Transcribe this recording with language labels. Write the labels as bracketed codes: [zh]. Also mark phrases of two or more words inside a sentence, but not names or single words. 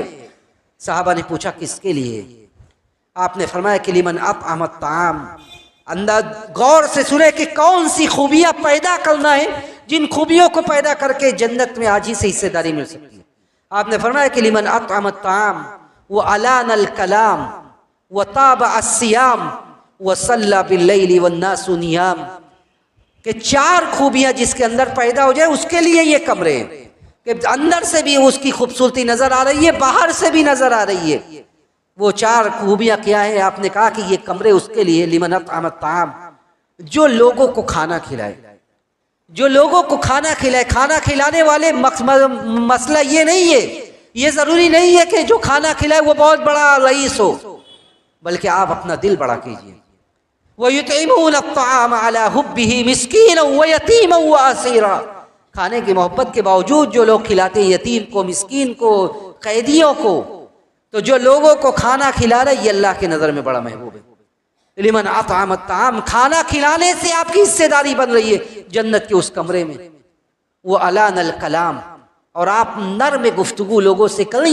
[hi] साहबा ने पूछा किसके लिए? आपने फरमाया कि [ar] لمن أطعم الطعام. [hi] अंदर गौर से सुने कि कौन सी खूबियाँ पैदा करना है, जिन खूबियों को पैदा करके जन्नत में आज ही से हिस्सेदारी मिल सकती है। [ar] आपने फरमाया कि لمن أطعم الطعام و ألان الكلام و تابع الصيام وصلى بالليل والناس نيام. [hi] के चार खूबियां जिसके अंदर पैदा हो जाए उसके लिए ये कमरे हैं कि अंदर से भी उसकी खूबसूरती नजर आ रही है, बाहर से भी नजर आ रही है। वो चार खूबियां क्या है? आपने कहा कि ये कमरे उसके लिए [ar] لمن أطعم الطعام, [hi] जो लोगों को खाना खिलाए, जो लोगों को खाना खिलाए। खाना खिलाने वाले मसला ये नहीं है, ये जरूरी नहीं है कि जो खाना खिलाए वो बहुत बड़ा रईस हो, बल्कि आप अपना दिल बड़ा कीजिए। [ar] ويطعمون الطعام على حبه مسكينا و يتيما و أسيرا. [hi] खाने की मोहब्बत के बावजूद जो लोग खिलाते हैं यतीम को, मिस्कीन को, कैदियों को, तो जो लोगों को खाना खिला रहे ये अल्लाह के नज़र में बड़ा महबूब है। [ar] لمن أطعم الطعام, [hi] खाना खिलाने से आपकी हिस्सेदारी बन रही है जन्नत के उस कमरे में। [ar] وألان الكلام, [hi] और आप नर्म गुफ्तगू लोगों से करें।